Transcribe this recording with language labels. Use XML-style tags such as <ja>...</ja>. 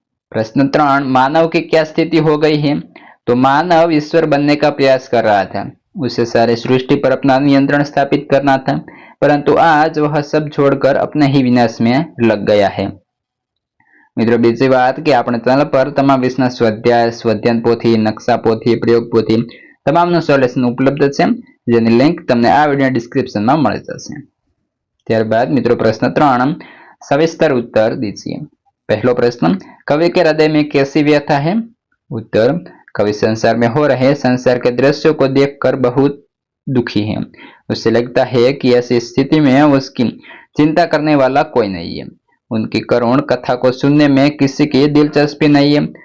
<hi>प्रश्न 3, मानव की क्या स्थिति हो गई है। तो मानव ईश्वर बनने का प्रयास कर रहा था, उसे सारे सृष्टि पर अपना नियंत्रण स्थापित करना था, परंतु आज वह सब छोड़कर अपने ही विनाश में लग गया है।</hi> <gu>मित्रों बीजी बात कि अपने चैनल पर तमाम विषयना स्वाध्याय, स्वाध्याय पोथी, नक्शा पोथी, प्रयोग पोथी तमामનું સોલ્યુશન ઉપલબ્ધ છે, જેની લિંક તમને આ વિડિયો ડિસ્ક્રિપ્શનમાં મળી જશે। ત્યારબાદ મિત્રો પ્રશ્ન 3, સવિસ્તર</gu> <hi>उत्तर दीजिए। पहला प्रश्न, कवि के हृदय में कैसी व्यथा है। उत्तर, कवि संसार में हो रहे संसार के दृश्यों को देखकर बहुत दुखी है। उसे लगता है कि ऐसी स्थिति में उसकी चिंता करने वाला कोई नहीं है। उनकी करुण कथा को सुनने में किसी की दिलचस्पी नहीं है।</hi>